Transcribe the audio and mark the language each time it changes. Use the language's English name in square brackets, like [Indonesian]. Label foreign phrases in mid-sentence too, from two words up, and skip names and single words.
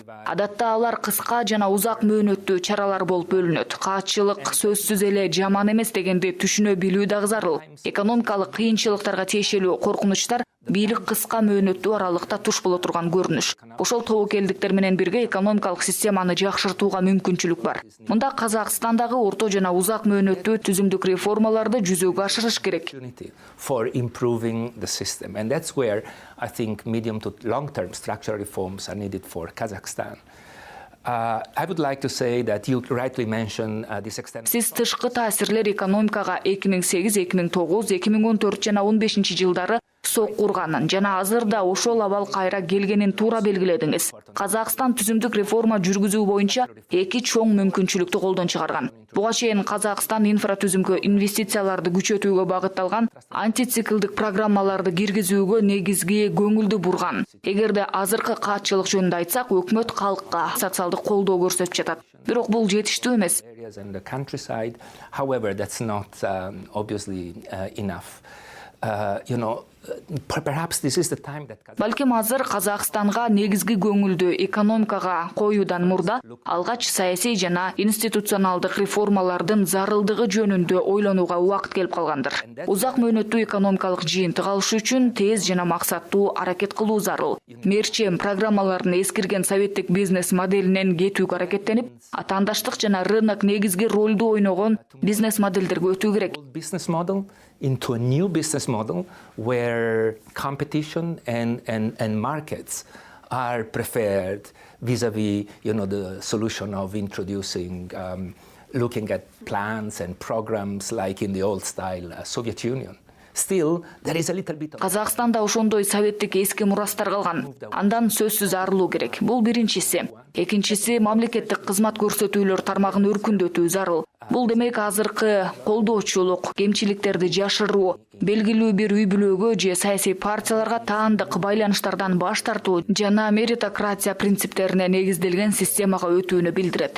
[Kyrgyz] Адатта алар кыска жана узак мөөнөттүү чаралар болуп бөлүнөт. Каатчылык сөзсүз эле жаман эмес дегенди түшүнө билүү дагы зарыл. Экономикалык кыйынчылыктарга тиешелүү коркунучтар бийлик кыска мөөнөттүү аралыкта туш боло турган көрүнүш. Ошол тобокелдиктер менен бирге экономикалык системаны жакшыртууга мүмкүнчүлүк бар. Мында Казакстандагы орто жана узак мөөнөттүү түзүмдүк реформаларды жүзөгө ашырыш керек. [English] For improving the system, and that's where I think medium to long-term structural reforms are needed for Kazakhstan. I would like to say that you rightly mentioned this extent. [Kyrgyz] Сиз тышкы таасирлер экономикага 2008, 2009, 2014 жана 15 жылдары сокку урганын жана азырда ошол абал кайра келгенин туура белгиледиңиз. Казакстан түзүмдүк реформа жүргүзүү боюнча эки чоң мүмкүнчүлүктү колдон чыгарган. Буга чейин Казакстан инфратүзүмгө инвестицияларды күчөтүүгө багытталган антициклдик программаларды киргизүүгө негизги көңүлдү бурган. Эгерде азыркы каатчылык жөнүндө айтсак, өкмөт калкка социалдык колдоо көрсөтүп жатат. Бирок бул жетиштүү эмес. [English] However, that's not obviously enough. Perhaps this is the time that [Kyrgyz] Балким азыр Казакстанга негизги көңүлдү экономикага коюудан мурда алгач саясий жана институционалдык реформалардын зарылдыгы жөнүндө ойлонууга убакыт келип калгандыр. Узак мөөнөттүү экономикалык жыйынтык алыш үчүн тез жана максаттуу аракет кылуу зарыл. Мерчем программаларын эскирген советтик бизнес моделинен кетүүгө аракеттенип, атаандаштык жана рынок негизги ролду ойногон бизнес моделдерге өтүү керек. [English] Business model into a new business model where competition and markets are preferred vis-a-vis, the solution of introducing, looking at plans and programs like in the old style Soviet Union. Still, there is a little bit of... [Kyrgyz] Казакстанда ошондой советтик эски мурастар калган. Андан сөзсүз арылуу керек. Бул биринчиси. Экинчиси, мамлекеттик кызмат көрсөтүүлөр тармагын өркүндөтүү зарыл. Бул демек азыркы колдоочулук, кемчиликтерди жашыруу, белгилүү бир үй бүлөгө же саясий партияларга таандык байланыштардан баш тартуу жана меритократия принциптерине негизделген системага өтүүнү билдирет.